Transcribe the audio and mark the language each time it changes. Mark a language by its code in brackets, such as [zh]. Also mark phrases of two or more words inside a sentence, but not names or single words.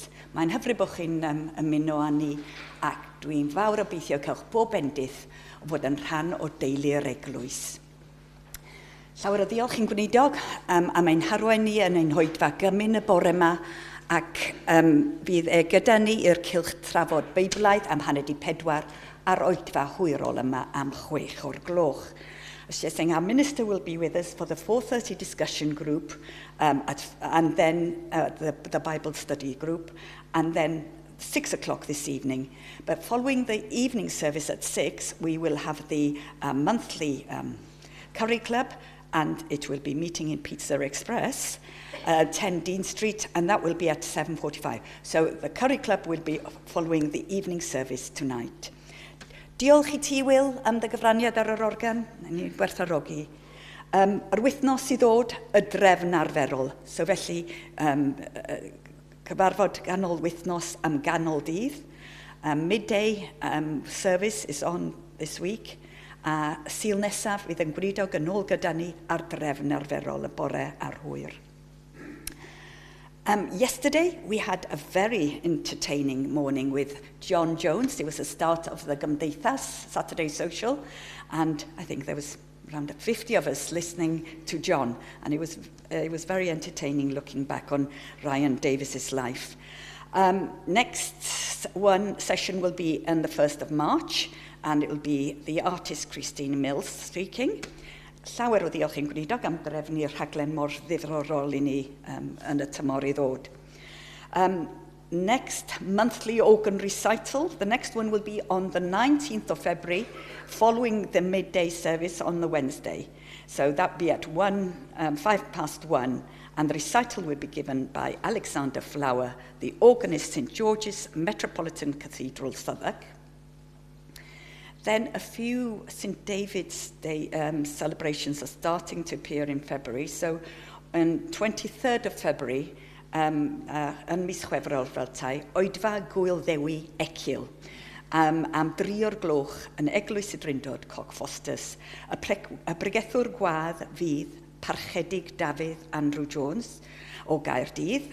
[cy] Mae'n hyfryd bod chi'n ymuno â ni, ac dwi'n fawr obeithio cael bob bendith o fod yn rhan o deulu'r eglwys. Llawer o ddiolch i'n gwneudog am ein harwen ni yn ein hoedfa gymyn y bore yma, ac bydd gyda ni i'r cylch trafod Beiblaidd am 4:30 a'r oedfa hwyrol yma am 6 o'r gloch. [en] Just saying, our minister will be with us for the 4:30 discussion group and then the Bible study group, and then 6 o'clock this evening. But following the evening service at 6, we will have the monthly curry club, and it will be meeting in Pizza Express, 10 Dean Street, and that will be at 7:45. So the curry club will be following the evening service tonight. [cy] Diolch I ti, Will, am dy gyfraniad ar yr organ. Ni'n gwerthfawrogi. Yr wythnos I ddod, y drefn arferol. So felly, cyfarfod ganol wythnos am ganol dydd. [en] Midday service is on this week. [cy] Sil nesaf fydd yn gwneudog yn ôl gyda ni ar drefn arferol y bore a'r hwyr. [en] Yesterday, we had a very entertaining morning with John Jones. It was the start of the Gymdeithas Saturday Social, and I think there was around 50 of us listening to John, and it was very entertaining looking back on Ryan Davis's life. Next one session will be on the 1st of March, and it will be the artist Christine Mills speaking. [cy] llawer o ddiolch i'n gwneud am drefnu'r rhaglen mor ddiddorol i ni yn y tymor i ddod. [en] Next monthly organ recital, the next one will be on the 19th of February, following the midday service on the Wednesday. So that will be at 1:05 and the recital will be given by Alexander Flower, the organist, St George's Metropolitan Cathedral, Southwark. Then a few St David's Day celebrations are starting to appear in February. So on 23rd of February, [cy] yn mis Chwefror fel tai, oedfa Gwyl Ddewi Ecil. Am 3 o'r gloch yn Eglwys y Drindod, Cockfosters. Y bregethwr gwadd fydd Parchedig Dafydd Andrew Jones o Gaerdydd.